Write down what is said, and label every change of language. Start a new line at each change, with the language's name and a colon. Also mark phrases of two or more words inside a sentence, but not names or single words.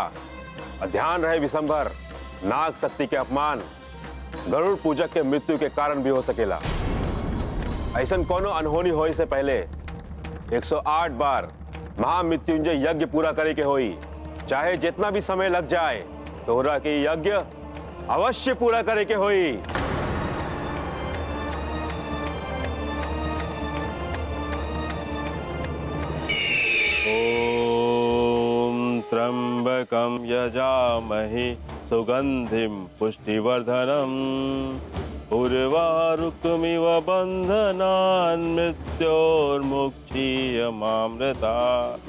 Bhojpuri: और ध्यान रहे विशंबर, नाग शक्ति के अपमान गरुड़ पूजक के मृत्यु के कारण भी हो सकेला। ऐसन कोनो अनहोनी होए से पहले 108 बार महामृत्युंजय यज्ञ पूरा करे के होई। चाहे जितना भी समय लग जाए, तोहरा के यज्ञ अवश्य पूरा करे के होई।
Sanskrit: ओम त्र्यंबकं यजामहे सुगंधिं पुष्टिवर्धनम् उर्वारुकमिव बंधनान् मृत्योर्मुक्षीयमामृतात्।